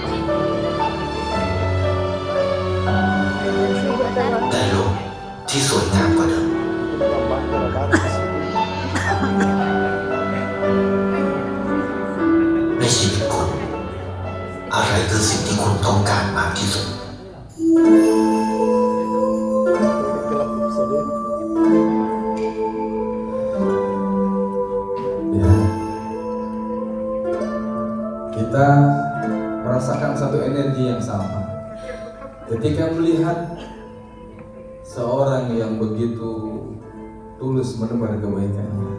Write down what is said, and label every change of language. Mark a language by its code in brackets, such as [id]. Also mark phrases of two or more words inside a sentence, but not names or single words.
[th] ได้โลกที่สวยงามกว่าเดิมในชีวิตคุณอะไรคือสิ่งที่คุณต้องการมากที่สุด [id] Ya. Kita merasakan satu energi yang sama ketika melihat seorang yang begitu tulus menebar kebaikannya.